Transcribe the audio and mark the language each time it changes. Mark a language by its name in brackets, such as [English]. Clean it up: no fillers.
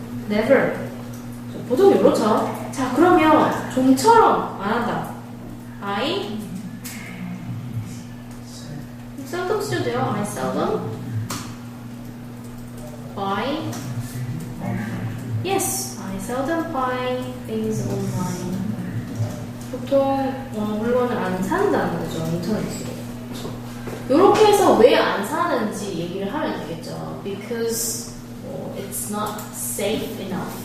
[Korean] never 보통 이렇죠. 자, 그러면 좀처럼 안 한다. [English] I seldom [Korean] 쓰셔도 돼요. [English] I seldom buy yes, I seldom buy things online. [Korean] 보통 물건을 안 산다는 거죠. 인터넷으로. 이렇게 해서 왜 안 사는지 얘기를 하면 되겠죠. [English] Because it's not safe enough.